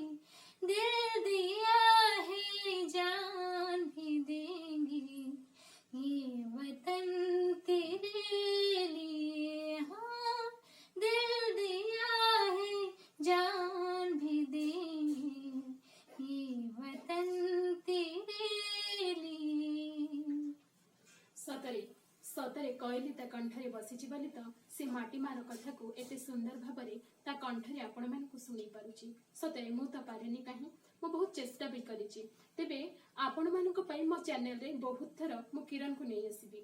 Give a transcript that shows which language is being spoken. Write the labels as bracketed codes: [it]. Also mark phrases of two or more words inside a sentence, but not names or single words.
[hi] दिल दिया है जान भी देंगे ये वतन तेरे लिए। हाँ, दिल दिया है जान भी देंगे ये वतन तेरे लिए। [or] ସତରେ ସତରେ କହିଲି ତା କଣ୍ଠରେ ବସିଛି ବୋଲି ତ ସେ ମାଟି ମାର କଥାକୁ ଏତେ ସୁନ୍ଦର ଭାବରେ ତା କଣ୍ଠରେ ଆପଣମାନଙ୍କୁ ଶୁଣି ପାରୁଛି। ସତରେ ମୁଁ ତ ପାରେନି କାହିଁ, ମୁଁ ବହୁତ ଚେଷ୍ଟା ବି କରିଛି। ତେବେ ଆପଣମାନଙ୍କ ପାଇଁ ମୋ ଚ୍ୟାନେଲରେ ବହୁତ ଥର ମୁଁ କିରଣକୁ ନେଇ ଆସିବି।